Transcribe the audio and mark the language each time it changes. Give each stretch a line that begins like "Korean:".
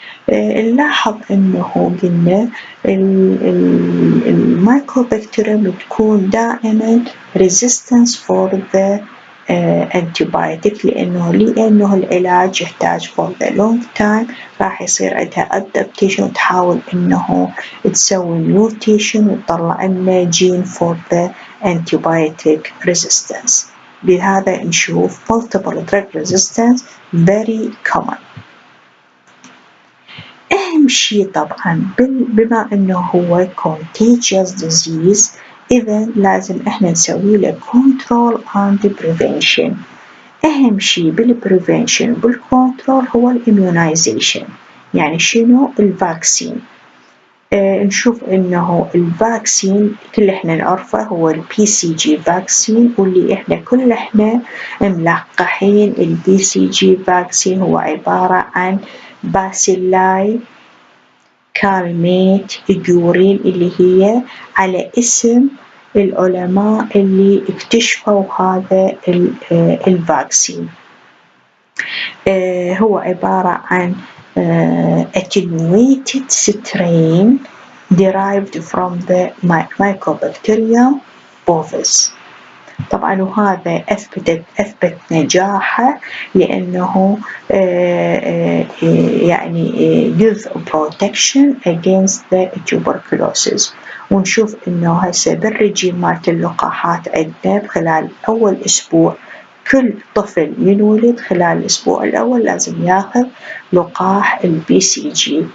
Arabic: نلاحظ إنه قلنا المايكوبكتيريم تكون دائما
English: resistance for the antibiotic،
Arabic: لأنه العلاج يحتاج
English: for the long time،
Arabic: راح يصير عندها adaptation وتحاول إنه تسوي mutation وتطلع لنا
English: gene for the antibiotic resistance.
Arabic: بهذا نشوف
English: multiple drug resistance very common.
Arabic: أهم شيء طبعا بما أنه هو
English: contagious disease،
Arabic: إذا لازم إحنا نسوي له
English: control and prevention.
Arabic: أهم شيء بالprevention بالcontrol هو الimmunization. يعني شنو؟ الفاكسين. نشوف إنه الفاكسين كل إحنا نعرفه هو الBCG فاكسين، واللي إحنا كل إحنا ملقحين الBCG فاكسين هو عبارة عن باسيلاي كالميت جورين، اللي هي على اسم العلماء اللي اكتشفوا هذا الفاكسين. هو عبارة عن
English: attenuated strain derived from the Mycobacterium bovis.
Arabic: طبعا وهذا أثبت نجاحه، لأنه يعني
English: give protection against the tuberculosis.
Arabic: ونشوف إنه هسه بالرجيم مالت اللقاحات عندنا خلال أول أسبوع كل طفل ينولد خلال الأسبوع الأول لازم ياخذ لقاح الBCG.